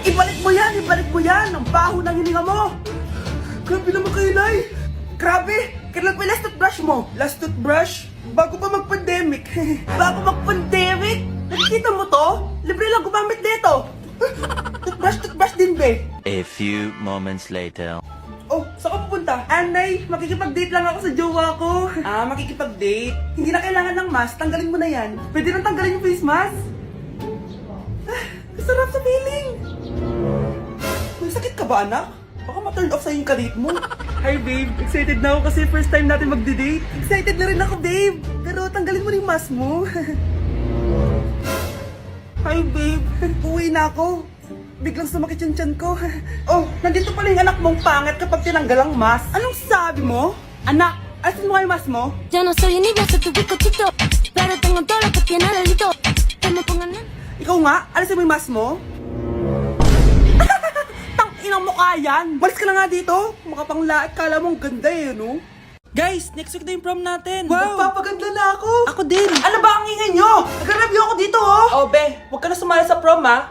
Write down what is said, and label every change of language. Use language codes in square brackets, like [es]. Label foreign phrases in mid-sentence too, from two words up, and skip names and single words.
[tl] Ibalik mo yan. Ang baho ng hininga mo. Grabe naman kayo, Nay. Grabe! Kailan pa yung [en] last toothbrush [tl] mo? [en] Last toothbrush? [tl] Bago pa mag-pandemic. Bago mag-pandemic? Nakikita mo to? Libre lang gumamit dito. Toothbrush din, be. [en] A few moments later. [tl] Oh, saan ka pupunta? Anay, makikipag-date lang ako sa jowa ko. Makikipag-date? Hindi na kailangan ng mask, tanggalin mo na yan. Pwede nang tanggalin yung [en] face mask? [tl] Sarap sa feeling. May sakit ka ba, anak? Baka ma-turn off sa'yo yung kalit mo. [en] Hi, babe. [tl] Excited na ako kasi [en] first time [tl] natin mag-date. Excited na rin ako, babe. Pero tanggalin mo rin yung mask mo. [en] Hi, babe. [tl] Uwi na ako. Biglang sumakit yung tiyan ko. Oh, nandito pala yung anak mong pangit kapag tinanggal ang mask. Anong sabi mo? Anak, alisin mo nga yung mask mo. [es] Yo no soy envidia, soy tu bizcochito. Pero tengo todo lo que tiene delito. Que me pongan en... [tl] Ikaw nga, alisin mo yung mask mo. Tang inang mukha yan. Balis ka na nga dito. Makapanglaat, kala mong ganda eh, no? Guys, [en] next week [tl] na yung prom natin. Wow! Magpapaganda na ako! Ako din. Ano ba ang ingay nyo? Nag-review ako dito, oh! Oh, be, huwag ka na sumali sa prom, ha?